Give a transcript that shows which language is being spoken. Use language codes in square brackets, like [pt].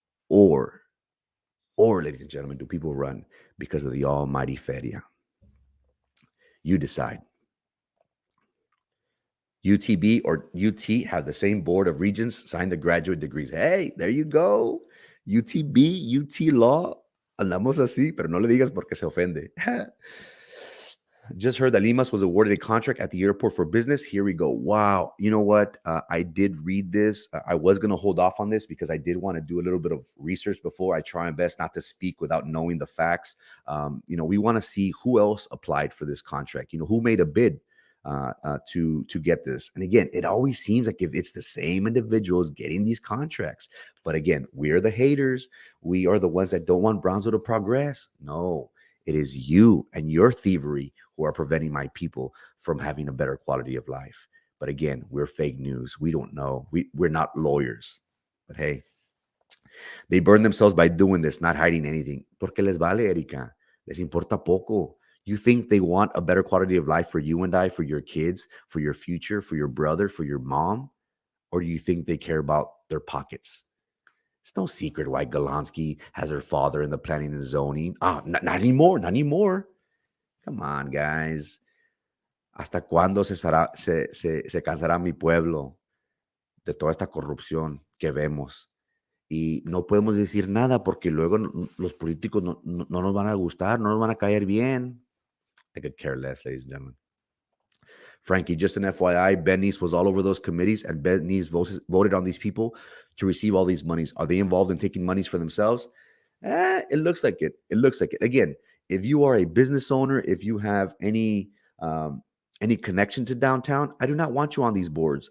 [en] Or, ladies and gentlemen, do people run because of the almighty feria? You decide. UTB or UT have the same board of regents sign the graduate degrees. Hey, there you go. UTB, UT Law. [es] Andamos así, pero no le digas porque se ofende. [en] Just heard that Limas was awarded a contract at the airport for business. Here we go. Wow. You know what? I did read this. I was going to hold off on this because I did want to do a little bit of research before. I try my best not to speak without knowing the facts. We want to see who else applied for this contract. Who made a bid to get this. And again, it always seems like if it's the same individuals getting these contracts. But again, we're the haters. We are the ones that don't want Brownsville to progress. No, it is you and your thievery who are preventing my people from having a better quality of life. But again, we're fake news. We don't know. We're not lawyers. But hey, they burn themselves by doing this, not hiding anything. [es] Porque les vale, Erika. Les importa poco. [en] You think they want a better quality of life for you and I, for your kids, for your future, for your brother, for your mom? Or do you think they care about their pockets? It's no secret why Golansky has her father in the planning and zoning. Not anymore. Not anymore. Come on, guys. [es] ¿Hasta cuándo se cansará mi pueblo de toda esta corrupción que vemos? Y no podemos decir nada porque luego los políticos no nos van a gustar, no nos van a caer bien. [en] I could care less, ladies and gentlemen. Frankie, just an FYI, Ben Neese was all over those committees, and Ben Neese voted on these people to receive all these monies. Are they involved in taking monies for themselves? It looks like it. It looks like it. Again, if you are a business owner, if you have any connection to downtown, I do not want you on these boards.